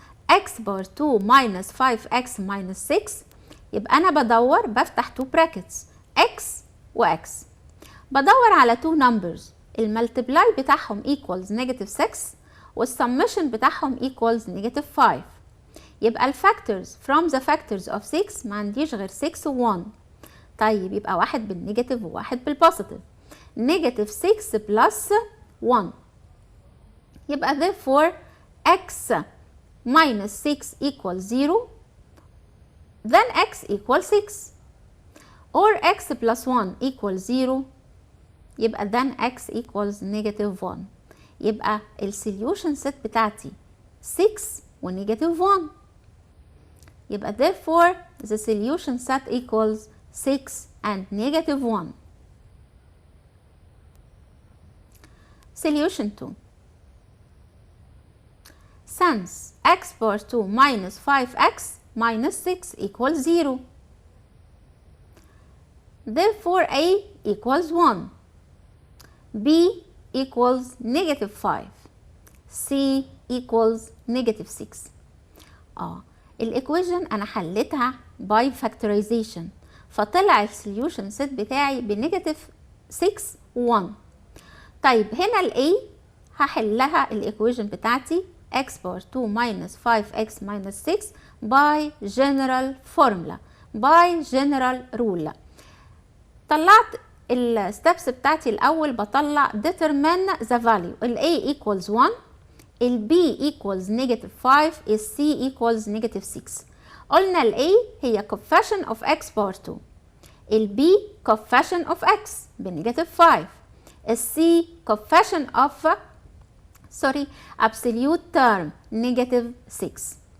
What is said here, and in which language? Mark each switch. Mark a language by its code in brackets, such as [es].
[ar] x bar 2 minus 5x minus 6 يبقى أنا بدور بفتح 2 brackets x و x، بدور على 2 numbers الملتبلاي بتاعهم equals negative 6 والسمشن بتاعهم equals negative 5. يبقى الفاكتورز from the factors of 6 ما عنديش غير 6 و 1. طيب يبقى واحد بالنيجاتيف وواحد بالبوزيتيف. [en] Negative 6 plus 1 يبقى therefore x minus 6 equals 0 then x equals 6. or x plus 1 equals 0 يبقى then x equals negative 1. [ar] يبقى السوليوشن سيت بتاعتي 6 و negative 1. [en] يبقى therefore the solution set equals 6 and negative 1. Solution 2. Since x power 2 minus 5x minus 6 equals 0. Therefore A equals 1. B equals negative 5. C equals negative 6. [ar] الايكويشن انا حلتها باي فاكتورايزيشن فطلع السوليوشن سيت بتاعي بنيجاتيف 6 و1. طيب هنا الاي هحلها الايكويشن بتاعتي x باور 2 minus 5x minus 6 by general formula by general rule. طلعت الستبس بتاعتي الاول بطلع determine the value. [en] ال a equals 1, ال b equals negative 5, ال c equals negative 6. قلنا ال a هي coefficient of x power 2, ال b coefficient of x بنيجاتيف 5, ال c coefficient of absolute term negative 6.